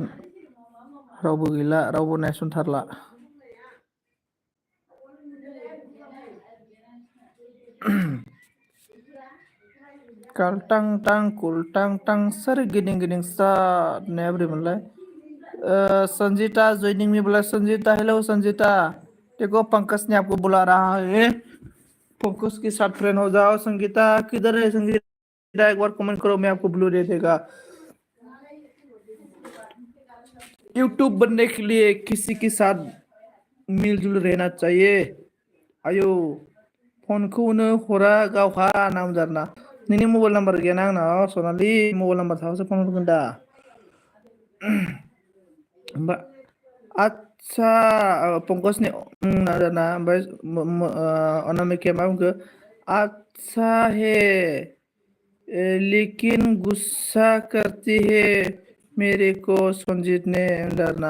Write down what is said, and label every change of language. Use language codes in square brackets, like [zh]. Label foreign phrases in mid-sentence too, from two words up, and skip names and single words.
[brx] रावबो गैला, रावबो नायसनथारला। कालटां टां कुलटां टां सोर गिदिं गिदिं सार होननाया बोरैमोनलाय? [hi] संजीता ज्वाइनिंग में बोला। संजीता हेलो संजीता, देखो पंकज ने आपको बुला रहा है। पंकज के साथ फ्रेंड हो जाओ। संगीता किधर है? संगीता एक बार कमेंट करो, मैं आपको ब्लू दे देगा। यूट्यूब बनने के लिए किसी के साथ मिलजुल रहना चाहिए। [brx] आयो फोन को हरा गावहा नाम जारना। नोंनि [en] mobile number [brx] गैया ना आंनाव सनालि? [en] mobile number [brx] थाबासो फन हरगोन दा। अच्छा पंकजनि ना ओमफ्राय अनामिकाया मा बुंखो? [hi] अच्छा है लेकिन गुस्सा करती है मेरे को संजीत ने डरना।